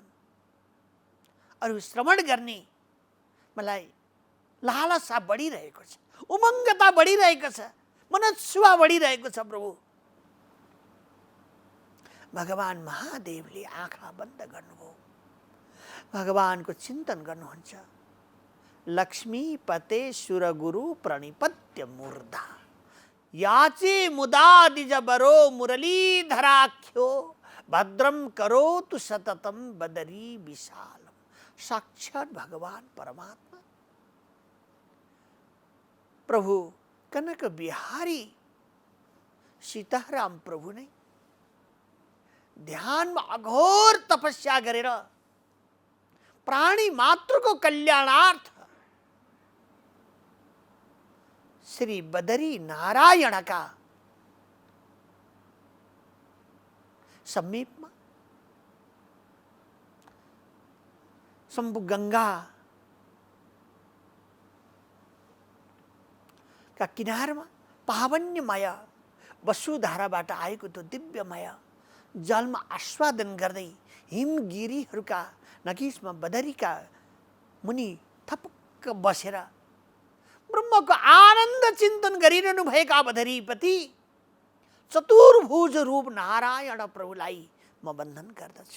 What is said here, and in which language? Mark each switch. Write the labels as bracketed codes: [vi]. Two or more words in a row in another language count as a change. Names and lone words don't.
[ne] अरु श्रवण गर्ने मलाई लालसा बढिरहेको छ, उमङ्गता बढिरहेको छ, मनोत्सुवा बढिरहेको छ। प्रभु भगवान महादेवले आँखा बन्द गर्नुभयो, भगवानको चिन्तन गर्नुहुन्छ। [sa] लक्ष्मीपते सुरगुरु प्रणिपत्य मूर्धा याचे मुदादिज बरो मुरलीधराख्यो भद्रम करोतु सततम बदरी विशालम। [ne] साक्षात भगवान परमात्मा प्रभु कनक बिहारी सीताराम प्रभु [hi] ने ध्यान में [ne] अघोर तपस्या गरेर प्राणी मात्र को कल्याणार्थ [hi] श्री बदरी नारायण का समीप में शंभु गंगा का [ne] किनारमा पावन्यमय वसुधाराबाट आएको त्यो दिव्यमय जलमा आस्वादन गर्दै हिमगिरीहरूका नजिकमा बदरीका मुनि थपक्क बसेर ब्रह्मको आनन्द चिन्तन गरिरहनु भएका बदरीपति चतुर्भुज रूप नारायण प्रभुलाई म वन्दन गर्दछु।